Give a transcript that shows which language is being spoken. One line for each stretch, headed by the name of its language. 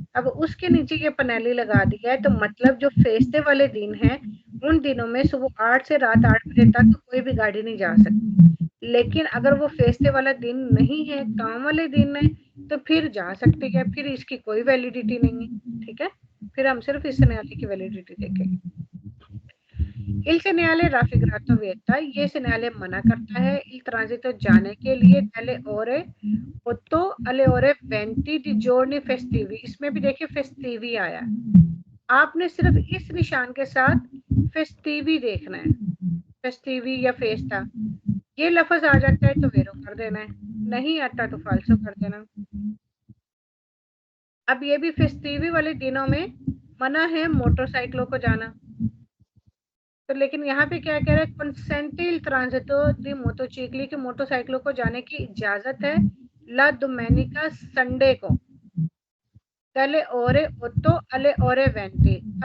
Hindi: अब उसके नीचे ये पनेली लगा दी है, तो मतलब जो फेस्टे वाले दिन है उन दिनों में सुबह 8 से रात 8 बजे तक कोई भी गाड़ी नहीं जा सकती। लेकिन अगर वो फेस्टे वाला दिन नहीं है, काम वाले दिन है, तो फिर जा सकती है, फिर इसकी कोई वैलिडिटी नहीं है। ठीक है, फिर हम सिर्फ इस सिग्नाले की वैलिडिटी देखेंगे।
Italian: il segnale raffigurato vieta,
Hindi: ये सिग्नाले मना करता है
Italian: il transito
Hindi: जाने के लिए
Italian: dalle ore 8 alle ore 20 di giorni festivi।
Hindi: इसमें भी देखिए फेस्टिवी आया, आपने सिर्फ इस निशान के साथ फेस्टिवी देखना है, फेस्टिवी या फेस्टा। ये लफ्ज आ जाता है तो वेरो कर देना है, नहीं आता तो फाल्सो कर देना। अब ये भी फेस्टिवी वाले दिनों में मना है मोटरसाइकिलों को जाना, तो लेकिन यहाँ पे क्या कह रहा है, कंसेंटिल ट्रांजिटो दी मोटोसाइकिल की मोटरसाइकिलों को जाने की इजाजत है ला दोमेनिका संडे को
Italian: dalle ore 8 alle ore 20।